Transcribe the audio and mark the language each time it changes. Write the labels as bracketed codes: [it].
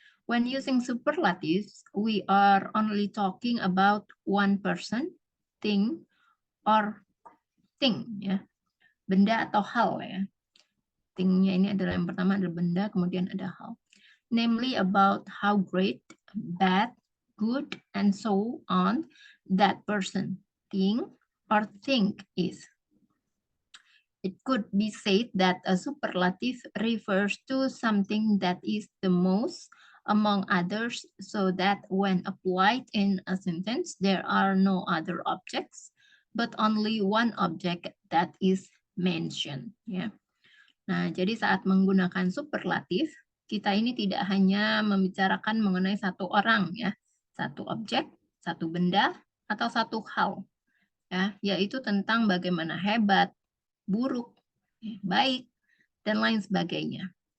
[en] When using superlatives, we are only talking about one person, thing, or thing, ya. [id] Benda atau hal, ya. Thing-nya ini adalah yang pertama adalah benda, kemudian ada hal. [en] Namely about how great, bad, good, and so on that person, thing, or thing is. It could be said that a superlative refers to something that is the most among others, so that when applied in a sentence, there are no other objects, but only one object that is mentioned. [id] Ya. Nah, jadi saat menggunakan superlatif, kita ini tidak hanya membicarakan mengenai satu orang, ya, satu objek, satu benda, atau satu hal, ya, yaitu tentang bagaimana hebat, buruk, baik, dan lain sebagainya.